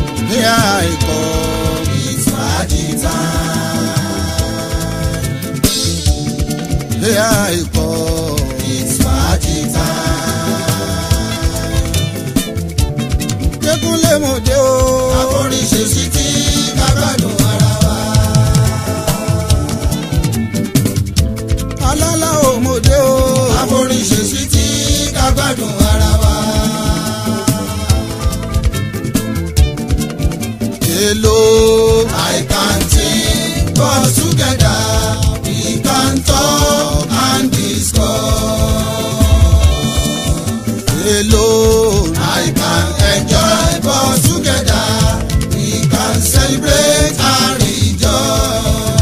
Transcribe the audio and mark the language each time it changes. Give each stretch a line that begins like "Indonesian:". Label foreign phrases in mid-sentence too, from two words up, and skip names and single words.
English: Here I come, it's party time. Here I come, it's party time.
Yoruba: Dékúnlé mo dé o. Àforíṣe sí ti ká gbádùn ara wa. Alálà o mo dé o. Àforíṣe sí ti ká gbádùn ara wa.
English: Hello. I can think, but together we can talk and discuss. Hello. I can enjoy, but together we can celebrate and rejoice.